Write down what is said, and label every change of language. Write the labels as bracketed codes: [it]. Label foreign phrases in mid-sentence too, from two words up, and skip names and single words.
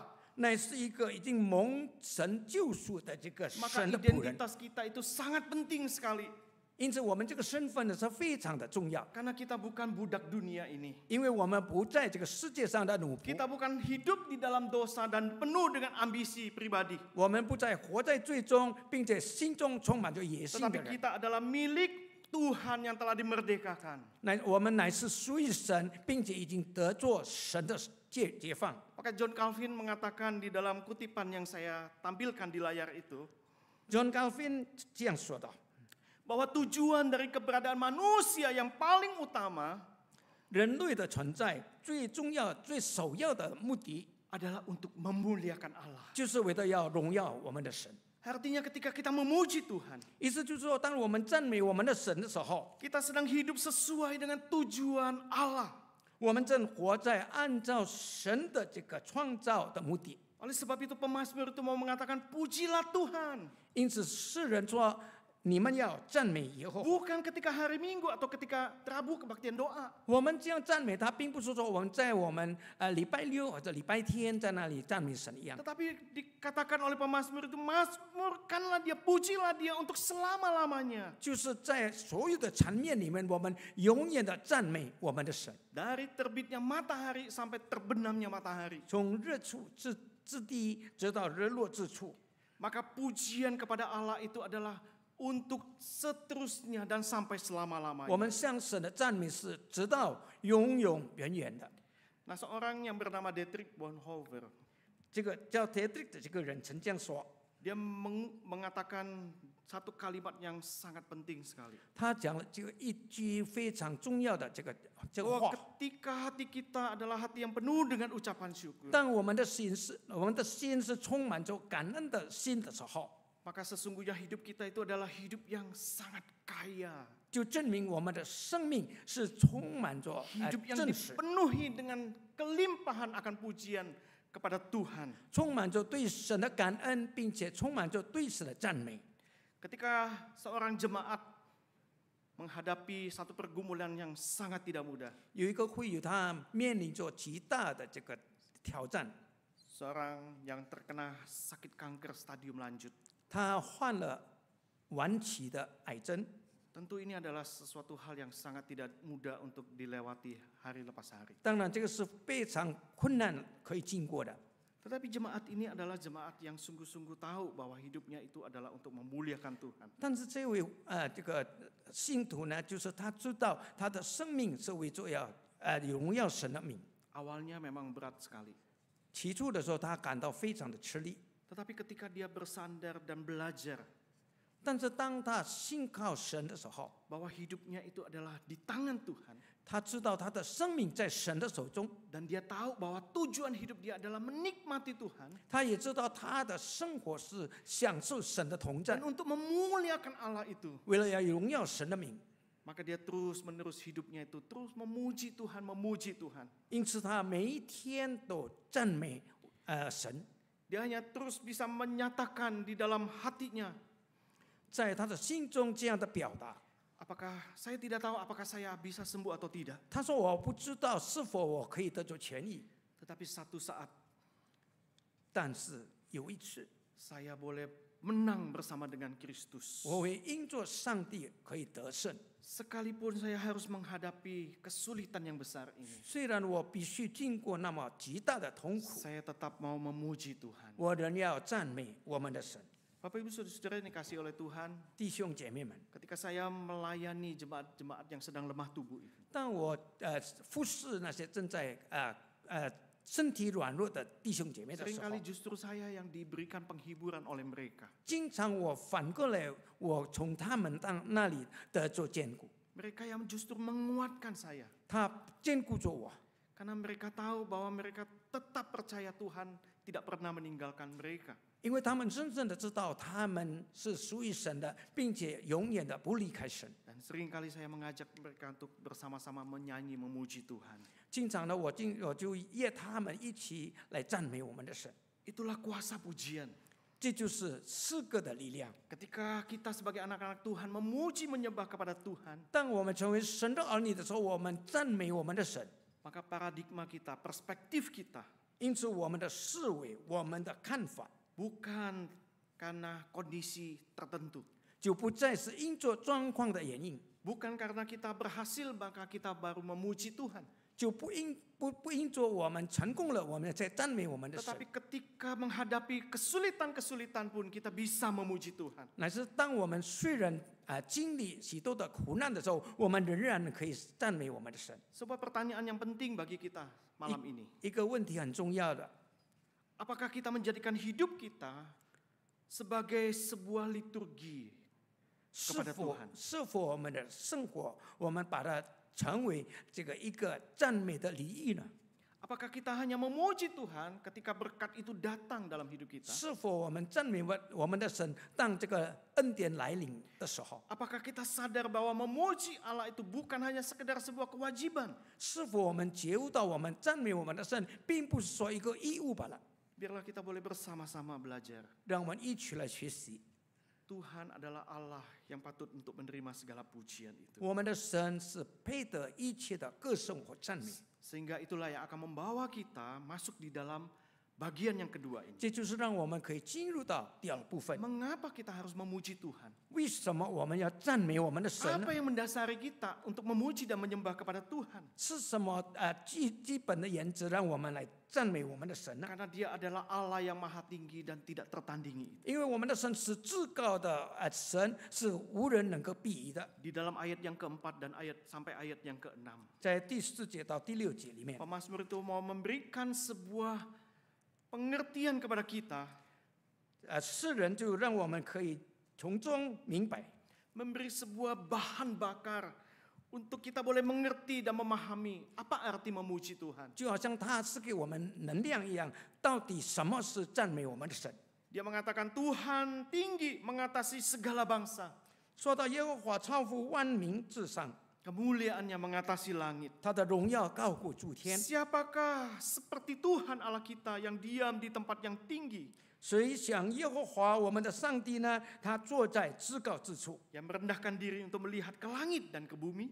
[zh] 乃是一个已经蒙神救赎的这个 [id] Maka [zh] 神的仆人。 [id] identitas kita itu sangat penting sekali. [zh] 因此，我们这个身份呢是非常的重要， [id] Karena kita bukan budak dunia ini. [zh] 因为我们不在这个世界上的奴仆， [id] Kita bukan hidup di dalam dosa dan penuh dengan ambisi pribadi. [zh] 我们不再活在罪中，并且心中充满着野性的 [id] Tetapi [zh] 人。 [id] kita adalah milik Tuhan yang telah dimerdekakan. [zh] 我们乃是属于神，并且已经得着神的解放。 [id] Maka John Calvin mengatakan di dalam kutipan yang saya tampilkan di layar itu, [zh] John Calvin 这样说道： [id] bahwa tujuan dari keberadaan manusia yang paling utama [zh] 人类的存在最重要、最首要的目的， [id] adalah untuk memuliakan Allah. [zh] 就是为了要荣耀我们的神。 [id] Artinya ketika kita memuji Tuhan, [zh] 意思就是说，当我们赞美我们的神的时候， [id] kita sedang hidup sesuai dengan tujuan Allah. [zh] 我们正活在按照神的这个创造的目的。 [id] Oleh sebab itu pemazmur itu mau mengatakan pujilah Tuhan. [zh] 因此，世人说：“你们要赞美耶和华。” [id] Bukan ketika hari Minggu atau ketika Rabu kebaktian doa. [zh] 我们这样赞美他，并不是说我们在我们礼拜六或者礼拜天在那里赞美神一样。 [id] Tetapi dikatakan oleh pemazmur itu, mazmurkanlah dia, pujilah dia untuk selama-lamanya. [zh] 就是在所有的层面里面，我们永远的赞美我们的神， [id] Dari terbitnya matahari sampai terbenamnya matahari. [zh] 从日出至地，直到日落之处。 [id] Maka pujian kepada Allah itu adalah untuk seterusnya dan sampai [zh] 我 [id] selama-lamanya. [zh] 们向神的赞美是直到永永远远的。 [id] Nah, seorang yang bernama Dietrich Bonhoeffer, [zh] 这个叫 Dietrich 的这个人曾这样说， [id] dia mengatakan satu kalimat yang sangat penting sekali. [zh] 他讲了这个一句非常重要的这个 [id] Bahwa [zh] 话。 [id] ketika hati kita adalah hati yang penuh dengan ucapan syukur, [zh] 当我们的心是充满着感恩的心的时候， [id] maka sesungguhnya hidup kita itu adalah hidup yang sangat kaya. [zh] 就证明我们的生命是充满着 [id] Hidup yang [zh] 真实， [id] dipenuhi dengan kelimpahan akan pujian kepada Tuhan. [zh] 充满着对神的感恩，并且充满着对神的赞美。 [id] Ketika seorang jemaat menghadapi satu pergumulan yang sangat tidak mudah, [zh] 有一个会友，他面临着极大的这个挑战， [id] seorang yang terkena sakit kanker stadium lanjut. [zh] 他患了晚期的癌症。 [id] Tentu ini adalah sesuatu hal yang sangat tidak mudah untuk dilewati hari lepas hari. [zh] 当然，这个是非常困难可以经过的。 [id] Tetapi jemaat ini adalah jemaat yang sungguh-sungguh tahu bahwa hidupnya itu adalah untuk memuliakan Tuhan. [zh] 但是这位这个信徒呢，就是他知道他的生命是为着要荣耀神的名。 [id] Awalnya memang berat sekali. [zh] 起初的时候，他感到非常的吃力， [id] Tetapi ketika dia bersandar dan belajar [zh] 但是当他信靠神的时候， [id] bahwa hidupnya itu adalah di tangan Tuhan, [zh] 他知道他的生命在神的手中， [id] dan dia tahu bahwa tujuan hidup dia adalah menikmati Tuhan [zh] 他也知道他的生活是享受神的同在 [id] dan，untuk memuliakan Allah itu. [zh] 为了要荣耀神的名， [id] Maka dia terus-menerus hidupnya itu terus memuji Tuhan, memuji Tuhan. [zh] 因此他每一天都赞美神， [id] Dia hanya terus bisa menyatakan di dalam hatinya, [zh] 在他的心中这样的表达。 [id] apakah saya tidak tahu apakah saya bisa sembuh atau tidak. [zh] 他说：“我不知道是否我可以得着痊愈， [id] Tetapi satu saat [zh] 但是有一次， [id] saya boleh menang bersama dengan Kristus. [zh] 我会因着上帝可以得胜。 [id] Sekalipun saya harus menghadapi kesulitan yang besar ini, [zh] 虽然我必须经过那么极大的痛苦， [id] saya tetap mau memuji Tuhan. [zh] 我仍要赞美我们的神。 [id] Bapak Ibu Saudara-saudara yang dikasihi oleh Tuhan, [zh] 弟兄姐妹们， [id] ketika saya melayani jemaat-jemaat yang sedang lemah tubuh itu, [zh] 当我服侍那些正在身体软弱的弟兄姐妹的时候 [id] seringkali，justru saya yang diberikan penghiburan oleh mereka. [zh] 经常我反过来，我从他们那里得着坚固， [id] Mereka yang justru menguatkan saya. [zh] 他坚固着我， [id] Karena mereka tahu bahwa mereka tetap percaya Tuhan tidak pernah meninggalkan mereka. [zh] 因为他们真正的知道他们是属于神的，并且永远的不离开神。 [id] Dan seringkali saya mengajak mereka untuk bersama-sama menyanyi memuji Tuhan. [zh] 经常呢，我就约他们一起来赞美我们的神， [id] Itulah kuasa pujian. [zh] 这就是诗歌的力量。 [id] Ketika kita sebagai anak-anak Tuhan memuji menyembah kepada Tuhan, [zh] 当我们成为神的儿女的时候，我们赞美我们的神， [id] maka paradigma kita, perspektif kita, [zh] 因此我们的思维、我们的看法 [id] bukan karena kondisi tertentu. [zh] 就不再是因着状况的原因， [id] Bukan karena kita berhasil maka kita baru memuji Tuhan. [zh] 就不因着我们成功了，我们才赞美我们的神。 [id] Tetapi ketika menghadapi kesulitan-kesulitan pun kita bisa memuji Tuhan. [zh] 乃是当我们虽然经历许多的苦难的时候，我们仍然可以赞美我们的神。 [id] Sebuah pertanyaan yang penting bagi kita malam ini. [zh] 一个问题很重要的， [id] Apakah kita menjadikan hidup kita sebagai sebuah liturgi [zh] 是 [id] kepada [zh] 否 [id] Tuhan? [zh] 是否我们的生活，我们把它成为这个一个赞美的礼仪呢？ [id] Apakah kita hanya memuji Tuhan ketika berkat itu datang dalam hidup kita? [zh] 是否我们赞美我们的神，当这个恩典来临的时候， [id] Apakah kita sadar bahwa memuji Allah itu bukan hanya sekedar sebuah kewajiban? [zh] 是否我们觉悟到我们赞美我们的神，并不是说一个义务罢了？ [id] Biarlah kita boleh bersama-sama belajar. [zh] 让我们一起来学习， [id] Tuhan adalah Allah yang patut untuk menerima segala pujian itu. [zh] 我们的神是配得一切的歌颂和赞美。 [id] Sehingga itulah yang akan membawa kita masuk di dalam bagian yang kedua ini. [zh] 这就是让我们可以进入到第二部分。 [id] Mengapa kita harus memuji Tuhan? [zh] 为什么我们要赞美我们的神呢 [id] Apa？yang mendasari kita untuk memuji dan menyembah kepada Tuhan? [zh] 是什么基本的原则让我们来赞美我们的神呢？ [id] Karena Dia adalah Allah yang maha tinggi dan tidak tertandingi. [zh] 因为我们的神是至高的神，是无人能够比拟的。 [id] Di dalam ayat yang keempat dan sampai ayat yang keenam, [zh] 在第4节到第6节里面， [id] pemazmur itu mau memberikan sebuah pengertian kepada kita, [zh] 诗人就让我们可以从中明白， [id] memberi sebuah bahan bakar untuk kita boleh mengerti dan memahami apa arti memuji Tuhan. [zh] 就好像他是给我们能量一样，到底什么是赞美我们的神？ [id] Dia mengatakan Tuhan tinggi mengatasi segala bangsa, [zh] 说到耶和华超乎万民之上， [id] kemuliaannya mengatasi langit. [zh] 他的荣耀高过诸天。 [id] Siapakah seperti Tuhan Allah kita yang diam di tempat yang tinggi, [zh] 谁像耶和华我们的上帝呢？他坐在至高之处， [id] yang merendahkan diri untuk melihat ke langit dan ke bumi?